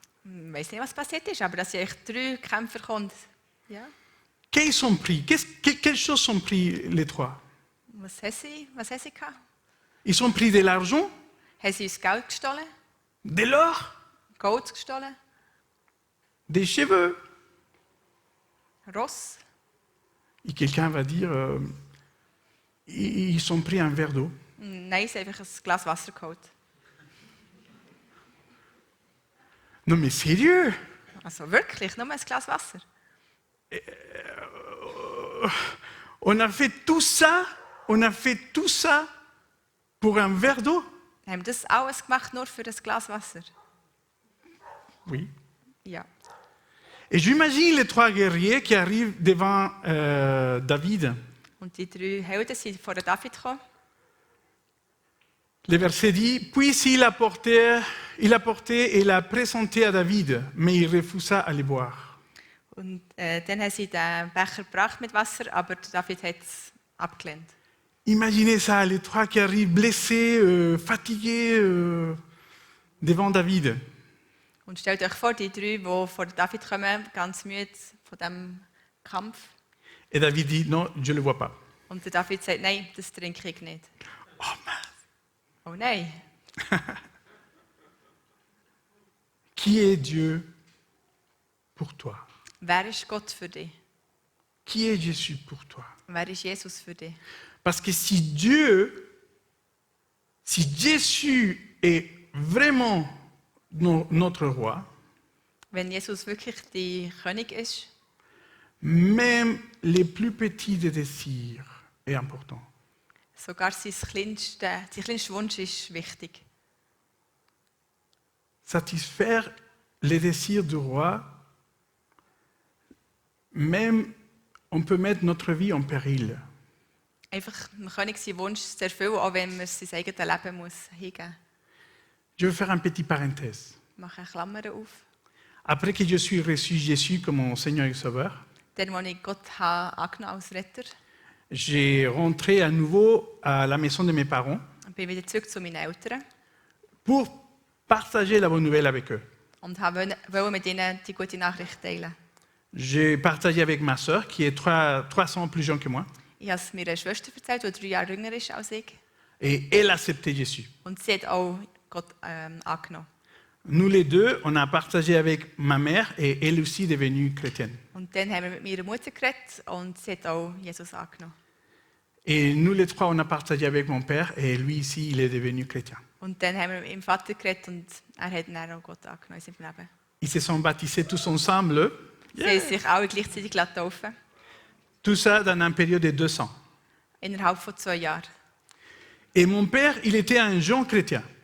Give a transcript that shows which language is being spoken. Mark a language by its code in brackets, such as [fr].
[de] Ich weiß nicht, was passiert ist, aber dass euch 3 Kämpfer kommen. Ja. [fr] Qu'est-ce ont pris? Quelles choses ont pris les 3? [de] Was haben sie gehabt? [fr] Ils ont pris de l'argent, [de] Haben sie uns Geld gestohlen? [fr] de l'or, [de] Gold gestohlen? [fr] des cheveux. [de] Ross? [fr] Et quelqu'un va dire ils ont pris un verre d'eau. [de] Nein, sie haben einfach ein Glas Wasser geholt. [fr] Non mais sérieux? [de] Also wirklich, nur ein Glas Wasser. [fr] On a fait tout ça pour un verre d'eau? [de] Haben wir das alles gemacht, nur für ein Glas Wasser? [fr] Oui. [de] Ja. [fr] Et j'imagine les 3 guerriers qui arrivent devant David. [de] Und die 3 Helden sind vor David gekommen. [fr] Le verset dit, puis il apportait et l'a présenté à David, mais il refusa à les boire. [de] Und dann haben sie den Becher gebracht mit Wasser, aber David hat es abgelehnt. [fr] Imaginez ça, les 3 qui arrivent blessés, fatigués devant David. [de] Und stellt euch vor, die 3, die vor David kommen, ganz müde von diesem Kampf. [fr] Et David dit, non, je ne le vois pas. [de] Und der David sagt, nein, das trinke ich nicht. [fr] Oh mince. [de] Oh nein, [fr] Qui est Dieu pour toi? [de] wer ist Gott für dich? [fr] Qui est Jésus pour toi? [de] Wer ist Jesus für dich? [fr] Parce que si Jésus est vraiment notre roi, [de] Wenn Jesus wirklich der König ist, [fr] même les plus petits des désirs est important. [de] sogar sein kleinster Wunsch ist wichtig. [fr] Satisfaire les désirs du roi, même on peut mettre notre vie en péril. [de] einfach dem König seinen Wunsch zu erfüllen, auch wenn man sein eigenes Leben muss hingeben muss. [fr] Je veux faire un petit parenthèse. [de] Ich mache Klammern auf. [fr] Après que je suis reçu Jésus comme mon Seigneur et Sauveur, [de] Dann, als ich Gott habe angenommen als Retter, [fr] j'ai rentré à nouveau à la maison de mes parents [de] bin ich wieder zurück zu meinen Eltern [fr] pour partager la bonne nouvelle avec eux. [de] und wollte mit ihnen die gute Nachricht teilen. [fr] J'ai partagé avec ma sœur, qui est 3 ans plus jeune que moi, [de] Ich habe es meiner Schwester erzählt, die 3 Jahre jünger ist als ich. [fr] et elle a accepté Jésus. [de] Und sie hat auch Gott angenommen. [fr] Nous les deux, on a partagé avec ma mère et elle aussi est devenue chrétienne. [de] Und dann haben wir mit meiner Mutter geredet und sie hat auch Jesus angenommen. [fr] Et nous les trois, on a partagé avec mon père et lui ici, il est devenu chrétien. [de] Und dann haben wir mit meinem Vater geredet und er hat dann auch Gott angenommen in seinem Leben. [fr] Ils se sont baptisés tous ensemble, [de] Sie haben sich alle gleichzeitig taufen, [fr] tout ça dans une période de 2 ans. [de] innerhalb von 2 Jahren. [fr] Et mon père, il était un jeune chrétien.